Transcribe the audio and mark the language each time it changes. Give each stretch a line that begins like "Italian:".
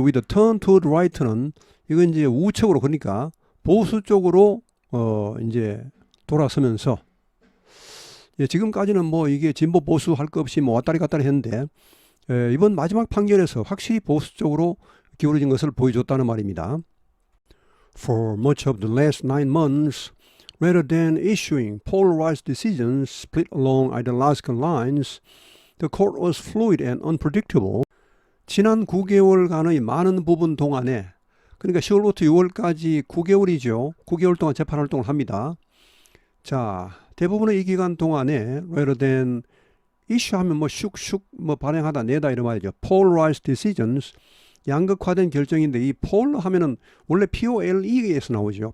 English: with a turn to the right
Korean: 는 이건 이제 우측으로, 그러니까 보수 쪽으로 이제 돌아서면서, 예, 지금까지는 뭐 이게 진보 보수 할 것 없이 뭐 왔다리 갔다리 했는데 이번 마지막 판결에서 확실히 보수 쪽으로 기울어진 것을 보여줬다는 말입니다.
English: For much of the last 9 months, rather than issuing polarized decisions split along ideological lines, the court was fluid and unpredictable.
Korean: 지난 9개월간의 많은 부분 동안에, 그러니까 10월부터 6월까지 9개월이죠. 9개월 동안 재판 활동을 합니다. 자, 대부분의 이 기간 동안에
English: rather than issue
Korean: 하면 뭐 슉슉 뭐 발행하다 내다 이런 말이죠.
English: polarized decisions,
Korean: 양극화된 결정인데, 이 pol 하면은 원래 POLE에서 나오죠.